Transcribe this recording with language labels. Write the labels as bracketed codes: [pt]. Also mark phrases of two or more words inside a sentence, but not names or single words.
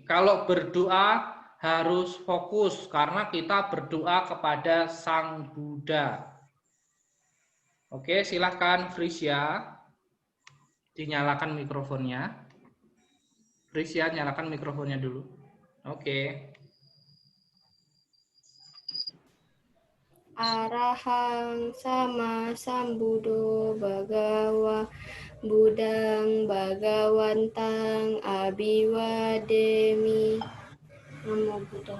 [id] Kalau berdoa harus fokus karena kita berdoa kepada Sang Buddha. Oke, silahkan Frisia. Dinyalakan mikrofonnya. Frisia, nyalakan mikrofonnya dulu. Oke. [pi] Arahang sama sambudo bagawa budang bagawantang abiwademi. Namo Buddhaya.